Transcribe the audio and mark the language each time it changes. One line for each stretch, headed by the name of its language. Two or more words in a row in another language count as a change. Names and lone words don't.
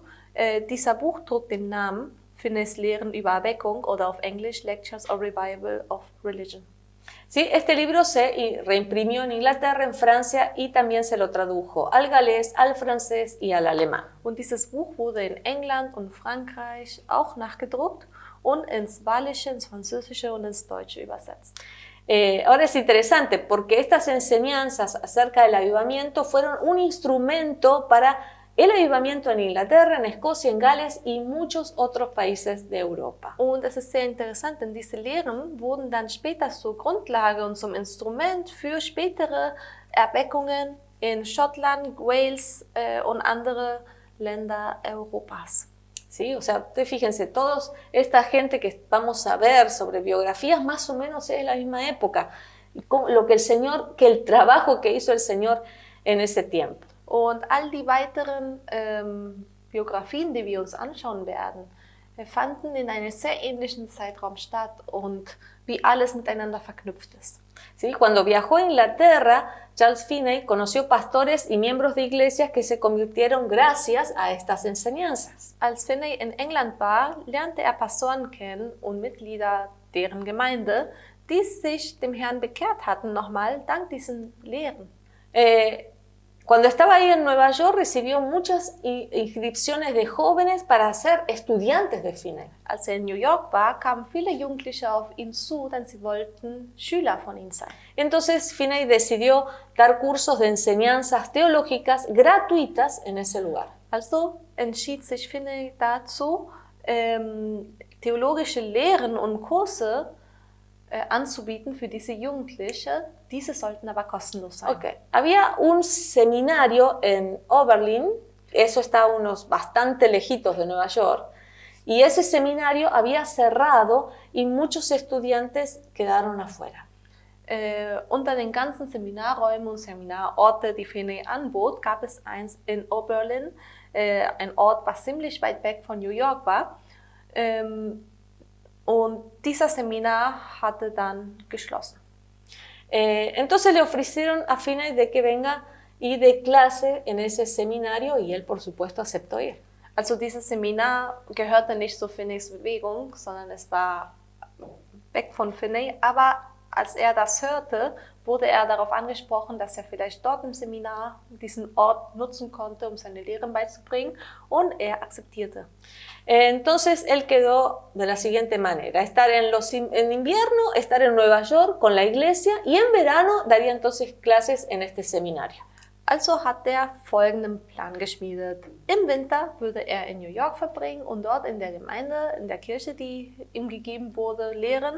German: Dieser Buch trug den Namen Finneys Lehren über Erweckung oder auf Englisch Lectures or Revival of Religion.
Spanish: Sí, este libro se reimprimió en Inglaterra, en Francia y también se lo tradujo al galés, al francés y al alemán.
German: Und dieses Buch wurde in England und Frankreich auch nachgedruckt und ins Walische, ins Französische und ins Deutsche übersetzt.
Spanish: Ahora es interesante porque estas enseñanzas acerca del avivamiento fueron un instrumento para el avivamiento en Inglaterra, en Escocia, en Gales y muchos otros países de Europa.
German: Und es ist sehr interessant, denn diese Lehren wurden dann später zur Grundlage und zum Instrument für spätere Erweckungen in Schottland, Wales und andere Länder Europas.
Spanish: ¿Sí? O sea, ustedes fíjense, toda esta gente que vamos a ver sobre biografías más o menos es la misma época. lo que el trabajo que hizo el Señor en ese tiempo.
German: Und all die weiteren Biografien, die wir uns anschauen werden, fanden in einem sehr ähnlichen Zeitraum statt und wie alles miteinander verknüpft ist.
Spanish: ¿Sí? Cuando viajó a Inglaterra, Charles Finney conoció pastores y miembros de iglesias que se convirtieron gracias a estas enseñanzas.
German: Als Finney in England war, lernte er Pastoren kennen und Mitglieder deren Gemeinde, die sich dem Herrn bekehrt hatten, nochmal dank diesen Lehren.
Spanish: Cuando estaba ahí en Nueva York, recibió muchas inscripciones de jóvenes para ser estudiantes de Finney.
German: Als in New York war, kamen viele Jugendliche auf ihn zu, denn sie wollten Schüler von ihm sein.
Spanish: Entonces Finney decidió dar cursos de enseñanzas teológicas gratuitas en ese lugar.
German: Also entschied sich Finney dazu, theologische Lehren und Kurse anzubieten für diese Jugendliche. Diese sollten aber kostenlos sein. Okay.
Spanish: Había un seminario en Oberlin, eso está unos bastante lejitos de Nueva York, y ese seminario había cerrado y muchos estudiantes quedaron afuera.
German: Unter den ganzen Seminarräumen und Seminarorte, die Finney anbot, gab es eins in Oberlin, ein Ort, was ziemlich weit weg von New York war. Und dieser Seminar hatte dann geschlossen.
Spanish: Entonces le ofrecieron a Finney de que venga y dé clase en ese seminario y él por supuesto aceptó ir.
German: Also dieses Seminar gehörte nicht zu Finneys Bewegung, sondern es war weg von Finney. Aber als er das hörte, wurde er darauf angesprochen, dass er vielleicht dort im Seminar diesen Ort nutzen konnte, um seine Lehren beizubringen, und er akzeptierte.
Spanish: Entonces él quedó de la siguiente manera, estar en invierno, estar en Nueva York con la iglesia y en verano daría entonces clases en este seminario.
German: Also hat er folgenden Plan geschmiedet. Im Winter würde er in New York verbringen und dort in der Gemeinde, in der Kirche, die ihm gegeben wurde, lehren.